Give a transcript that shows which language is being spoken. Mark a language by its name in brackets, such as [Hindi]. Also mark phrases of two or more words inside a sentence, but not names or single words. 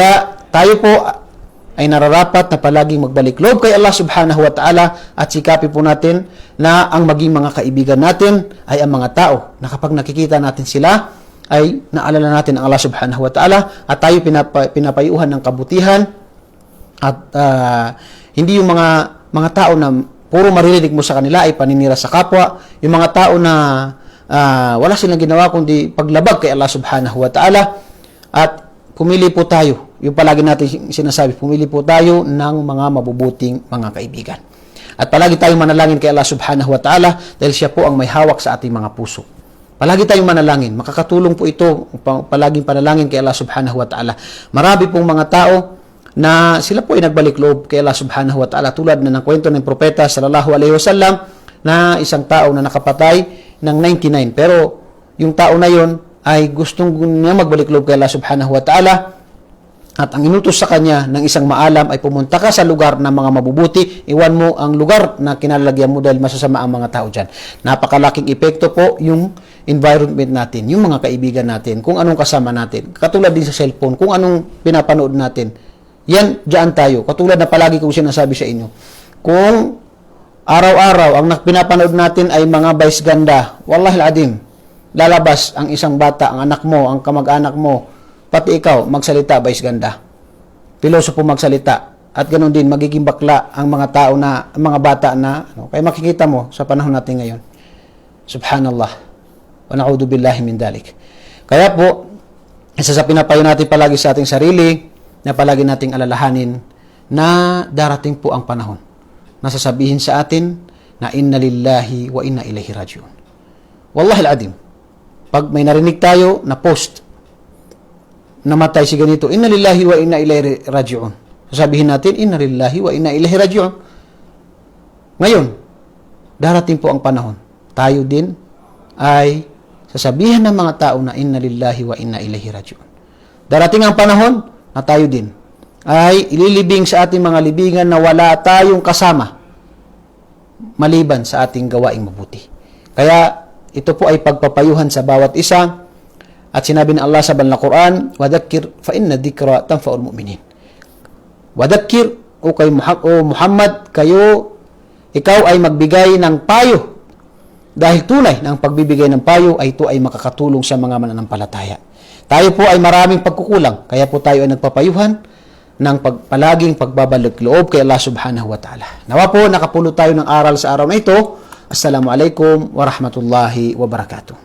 [Filipino] Kaya tayo po ay nararapat na palaging magbalik loob kay Allah [Arabic] سبحانه وتعالى [Filipino] at sikapin po natin na ang maging mga kaibigan natin ay ang mga tao na kapag nakikita natin sila ay naalala natin ang Allah [Arabic] سبحانه وتعالى [Filipino] at tayo pinapayuhan ng kabutihan at hindi yung mga tao na puro maririnig mo sa kanila ay paninira sa kapwa, yung mga tao na wala silang ginawa kundi paglabag kay Allah [Arabic] سبحانه وتعالى. [Filipino] At pumili po tayo, yung palagi natin sinasabi, pumili po tayo ng mga mabubuting mga kaibigan. At palagi tayong manalangin kay Allah [Arabic] سبحانه وتعالى [Filipino] dahil siya po ang may hawak sa ating mga puso. Palagi tayong manalangin. Makakatulong po ito, palaging panalangin kay Allah [Arabic] سبحانه وتعالى. [Filipino] Marami pong mga tao na sila po ay nagbalik loob kay Allah [Arabic] سبحانه وتعالى [Filipino] tulad na ng kwento ng propeta [Arabic] صلى الله عليه وسلم [Filipino] na isang tao na nakapatay ng 99. Pero yung tao na yon ay gustong niya magbalik loob kay Allah [Arabic] سبحانه وتعالى [Filipino] at ang inutos sa kanya ng isang maalam ay pumunta ka sa lugar ng mga mabubuti, iwan mo ang lugar na kinalalagyan mo dahil masasama ang mga tao dyan. Napakalaking epekto po yung environment natin, yung mga kaibigan natin, kung anong kasama natin. Katulad din sa cellphone, kung anong pinapanood natin. Yan, dyan tayo. Katulad na palagi kong sinasabi sa inyo. Kung araw-araw ang pinapanood natin ay mga vice ganda, [Arabic] والله العظيم, [Filipino] lalabas ang isang bata, ang anak mo, ang kamag-anak mo, pati ikaw, magsalita, vice ganda. Pilosopo magsalita. At ganoon din, magiging bakla ang mga tao na, ang mga bata na, kaya makikita mo sa panahon natin ngayon. Subhanallah. [Arabic] ونعوذ بالله من ذلك. [Filipino] Kaya po, isa sa pinapayo natin palagi sa ating sarili, na palagi nating alalahanin na darating po ang panahon na sasabihin sa atin na [Arabic] إنا لله وإنا إليه راجعون. والله العظيم. [Filipino] Pag may narinig tayo na post, namatay si ganito, [Arabic] إنا لله وإنا إليه راجعون. [Filipino] Sasabihin natin, [Arabic] إنا لله وإنا إليه راجعون. [Filipino] Ngayon, darating po ang panahon. Tayo din ay sasabihin ng mga tao na [Arabic] إنا لله وإنا إليه راجعون. [Filipino] Darating ang panahon na tayo din ay ililibing sa ating mga libingan na wala tayong kasama maliban sa ating gawaing mabuti. Kaya ito po ay pagpapayuhan sa bawat isa at sinabi ng Allah sa banal na Quran, [Arabic] وَذَكِّرْ فَإِنَّ الذِّكْرَ تَنْفَعُ الْمُؤْمِنِينَ. [Filipino] وَذَكِّرْ o kay Muhammad, ikaw ay magbigay ng payo dahil tunay ng pagbibigay ng payo ay ito ay makakatulong sa mga mananampalataya. Tayo po ay maraming pagkukulang, kaya po tayo ay nagpapayuhan ng palaging pagbabalik loob kay Allah [Arabic] سبحانه وتعالى. [Filipino] Nawa po nakapulot tayo ng aral sa araw na ito. [Arabic] السلام عليكم ورحمة الله وبركاته.